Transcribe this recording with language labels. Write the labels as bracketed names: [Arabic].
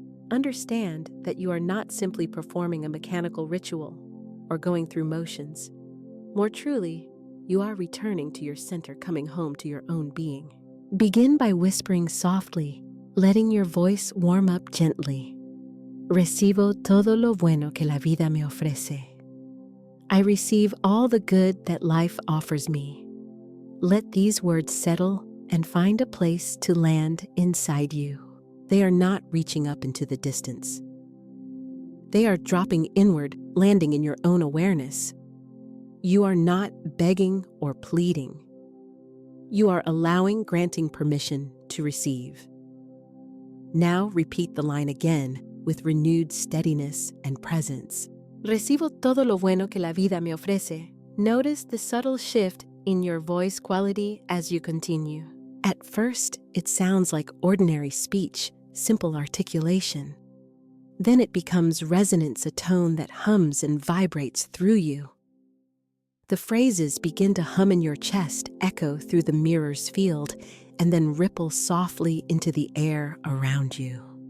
[English] Understand that you are not simply performing a mechanical ritual or going through motions. More truly, you are returning to your center, coming home to your own being. Begin by whispering softly, letting your voice warm up gently. [Spanish] Recibo todo lo bueno que la vida me ofrece. [English] I receive all the good that life offers me. Let these words settle and find a place to land inside you. They are not reaching up into the distance. They are dropping inward, landing in your own awareness. You are not begging or pleading. You are allowing, granting permission to receive. Now repeat the line again with renewed steadiness and presence. [Spanish] Recibo todo lo bueno que la vida me ofrece. [English] Notice the subtle shift in your voice quality as you continue. At first, it sounds like ordinary speech, simple articulation. Then it becomes resonance, a tone that hums and vibrates through you. The phrases begin to hum in your chest, echo through the mirror's field, and then ripple softly into the air around you.